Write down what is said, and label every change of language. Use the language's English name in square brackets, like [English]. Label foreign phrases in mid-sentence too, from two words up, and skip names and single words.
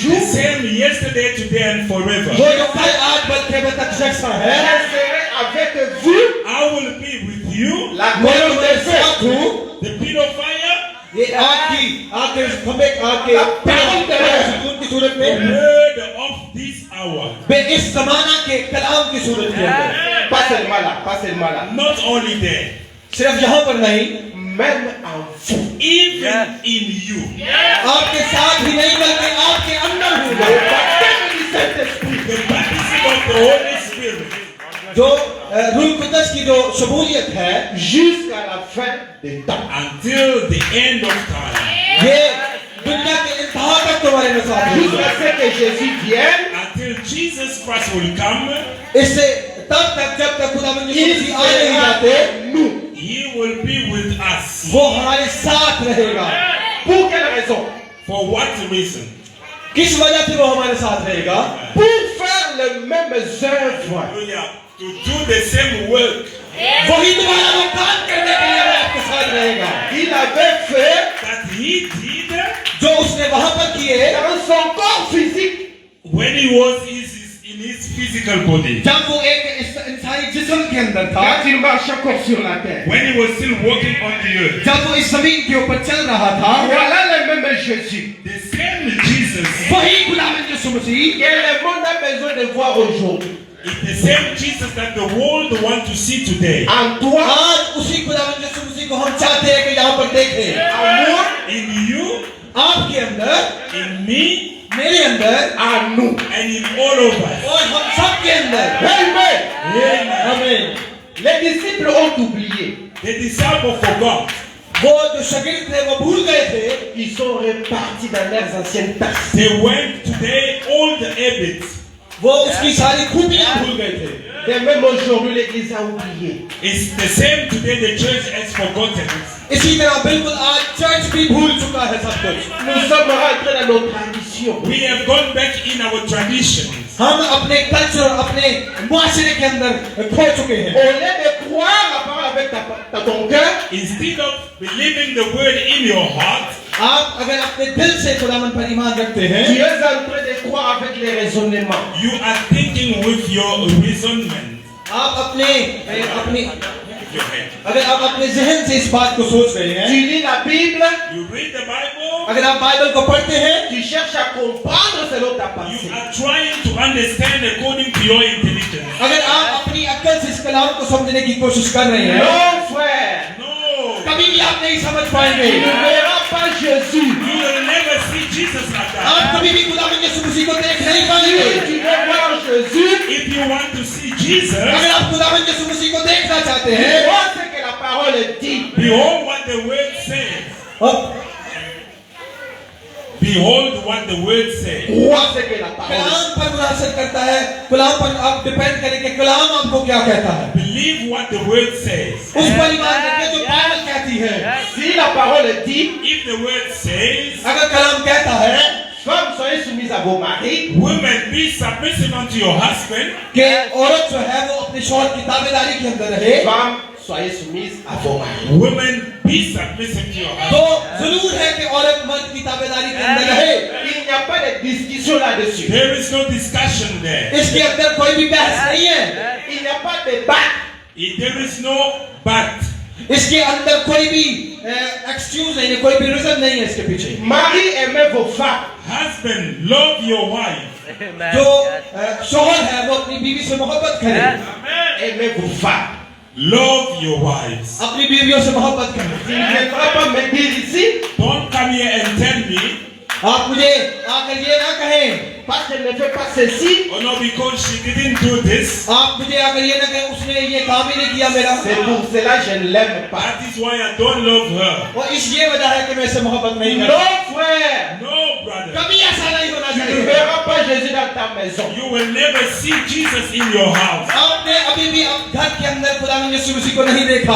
[French] toujours. [English] same yesterday, today, and forever. [Urdu] وہ جو کل آج بلکہ اب تک یکساں [French] Je [Urdu] है, [French] serai avec vous. [English] I will be with you. [French] La [Urdu] मैं [French] colonne [Urdu] तुम्हारे [French] de [Urdu] साथ [French] feu. [Urdu] हूँ। [English] The pit of fire. [Urdu] یہ آگ کے کھمبے آگ کے سکون کی صورت [English] The [Urdu] में, [English] word of this hour. [Urdu] بے اس زمانہ کے کلام کی صورت کے اندر, [French] Pas seulement là, pas seulement là. [English] Not only there, [Urdu] صرف یہاں پر نہیں, [French] Même en vous. [English] even in you. [Urdu] آپ کے ساتھ ہی نہیں بلکہ آپ کے ملے گا [French] Le baptême du Saint-Esprit. [English] The baptism of the Holy Spirit. [Urdu] جو روح قدس کی جو شمولیت ہے [French] Jusqu'à la fin des temps. [English] Until the end of time. [Urdu] یہ دنیا کے انتہا تک تمہارے میں ساتھ ہوگا. [French] Jusqu'à ce que Jésus vienne, [English] Until Jesus Christ will come, [Urdu] اس سے تب تک جب تک خداوند یسوع [French] il [Urdu] مسیح آ نہیں [French] sera [Urdu] जाते [French] avec nous. [English] He will be with us. [Urdu] وہ ہمارے ساتھ رہے گا. [French] Pour quelle raison? [English] For what reason? [Urdu] کس وجہ سے وہ ہمارے ساتھ رہے گا? [French] Pour faire les mêmes œuvres. [English] Hallelujah. To do the same work [Urdu] وہی تمہارا وہ کام کرنے کے لیے وہ آپ کے ساتھ رہے گا [French] Il avait fait [English] that he did [Urdu] جو اس نے وہاں پر کیے [French] dans son corps physique. [English] when he was in his physical body. [Urdu] جب وہ ایک انسانی جسم کے اندر تھا, [French] Quand il marche encore sur la terre. [English] When he was still walking on the earth. [Urdu] جب وہ اس زمین کے اوپر چل رہا تھا, [French] Voilà le même Jésus. [English] The same Jesus. [Urdu] وہی خداوند یسوع مسیح [French] Et le monde a besoin de voir aujourd'hui. [English] It's the same Jesus that the world want to see today. [French] En toi, [Urdu] آج اسی خداوند یسوع مسیح کو ہم چاہتے ہیں کہ یہاں پر دیکھیں. [French] en moi, [English] In you, [Urdu] آپ کے اندر, [English] in me, [Urdu] میرے اندر [French] en nous. [English] and in all of us. [Urdu] اور ہم سب کے اندر. [English] Amen. [Urdu] आमीन। [French] Les disciples ont oublié. [English] The disciples forgot. [Urdu] وہ جو شاگرد تھے وہ بھول گئے تھے, [French] Ils sont repartis dans leurs anciennes tâches. [English] They went to their old habits. [Urdu] وہ اس کی ساری خوبیاں بھول گئے تھے. [French] Et même aujourd'hui, l'Église a oublié. [English] It's the same today. The church has forgotten it. [Urdu] اسی طرح بالکل آج چرچ بھی بھول چکا ہے سب کچھ. [French] Nous sommes rentrés dans nos traditions. [English] We have gone back in our traditions. [Urdu] ہم اپنے کلچر، اپنے معاشرے کے اندر کھو چکے ہیں. [French] Au lieu de croire la parole avec ton cœur, [English] Instead of believing the word in your heart, [Urdu] آپ اگر اپنے دل سے خداوند پر ایمان رکھتے [French] tu [Urdu] हैं, [French] es en train de croire avec les raisonnements. [English] you are thinking with your reasonment. [Urdu] آپ اپنے [English] With your head. [Urdu] اگر آپ اپنے ذہن سے اس بات کو سوچ رہے [French] Tu [Urdu] हैं, [French] lis la Bible, [English] You read the Bible. [Urdu] اگر آپ بائبل کو پڑھتے ہیں, [French] tu cherches à comprendre selon ta [English] You [French] pensée. [English] are trying to understand according to your intelligence. [Urdu] اگر آپ اپنی عقل سے اس کلام کو سمجھنے کی کوشش کر رہے ہیں, [French] Non, frère, [English] No. [Urdu] کبھی بھی آپ نہیں سمجھ پائیں گے. [French] tu ne verras pas Jésus. [English] You will never see Jesus like that. [Urdu] آپ کبھی بھی خداوند یسوع مسیح کو دیکھ نہیں [French] Si [Urdu] पाएंगे। [French] tu veux voir Jésus, [English] If you want to see Jesus, [Urdu] اگر آپ خداوند یسوع مسیح کو دیکھنا چاہتے ہیں, [French] vois ce que la parole dit. [English] behold what the word says. [Urdu] और [English] Behold what the word says. [French] Vois ce que la parole [Urdu] کلام پر مناسب کرتا ہے، کلام پر آپ ڈیپینڈ کریں کہ کلام آپ کو کیا کہتا ہے. [English] Believe what the word says. [Urdu] اس پر ایمان رکھیں جو بائبل کہتی ہے. [French] dit. Si la parole dit, [English] If the word says, [Urdu] اگر کلام کہتا ہے [French] femmes, soyez soumises à vos maris, [English] women, be submissive unto your husband, [Urdu] کہ عورت جو ہے وہ اپنے شوہر کی تابعداری کے اندر رہے, [French] femmes, soyez soumises à vos maris. [English] women, be submissive to your [Urdu] तो [English] husband. [Urdu] ضرور ہے کہ عورت مرد کی تابعداری کے اندر رہے. [French] Il n'y a pas de discussion là-dessus. [English] There is no discussion there. [Urdu] اس کے اندر کوئی بھی بحث نہیں ہے. [French] Il n'y a pas de débat. [English] There is no but. [Urdu] اس کے اندر کوئی بھی ایکسکیوز نہیں ہے، کوئی بھی ریزن نہیں ہے اس کے پیچھے. [French] Marie, aimez vos femmes. [English] Husband, love your wife. [Urdu] جو شوہر ہے وہ اپنی بیوی سے محبت کرے, [French] Aimez vos femmes. [English] Love your wives. [Urdu] اپنی بیویوں سے محبت کرے. [French] Il ne viendra pas me dire ici, [English] Don't come here and tell me, [Urdu] آپ مجھے آ کر یہ نہ کہیں, [French] parce qu'elle ne fait pas ceci, [English] oh no, because she didn't do this. [Urdu] آپ مجھے آ کر یہ نہ کہیں اس نے یہ کام ہی نہیں کیا میرا, [French] c'est pour cela que je ne l'aime pas. [English] That is why I don't love her. [Urdu] اور اس یہ وجہ ہے کہ میں اس سے محبت نہیں کرتا. [French] Non, frère, [English] No, brother. [Urdu] کبھی ایسا نہیں ہونا [French] tu ne [Urdu] चाहिए। [French] verras pas Jésus dans ta maison. [English] You will never see Jesus in your house. [Urdu] آپ نے ابھی بھی گھر کے اندر خداوند یسوع مسیح کو نہیں دیکھا.